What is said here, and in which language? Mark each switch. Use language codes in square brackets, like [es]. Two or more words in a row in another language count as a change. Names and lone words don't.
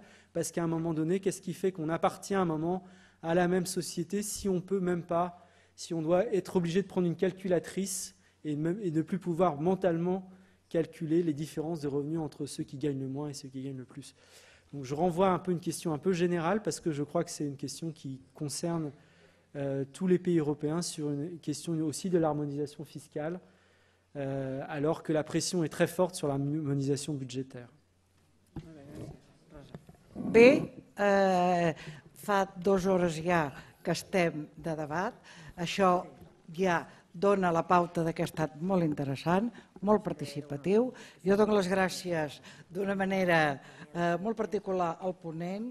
[fr] Parce qu'à un moment donné, qu'est-ce qui fait qu'on appartient à un moment à la même société si on peut même pas, si on doit être obligé de prendre une calculatrice et ne plus pouvoir mentalement calculer les différences de revenus entre ceux qui gagnent le moins et ceux qui gagnent le plus. Donc je renvoie un peu une question un peu générale parce que je crois que c'est une question qui concerne tous les pays européens sur une question aussi de l'harmonisation fiscale, alors que la pression est très forte sur l'harmonisation budgétaire. [ca] Bé, fa 2 hores ja que estem de debat. Això ja dona la pauta que ha estat molt interessant, molt participatiu. Jo dono les gràcies d'una manera molt particular al ponent.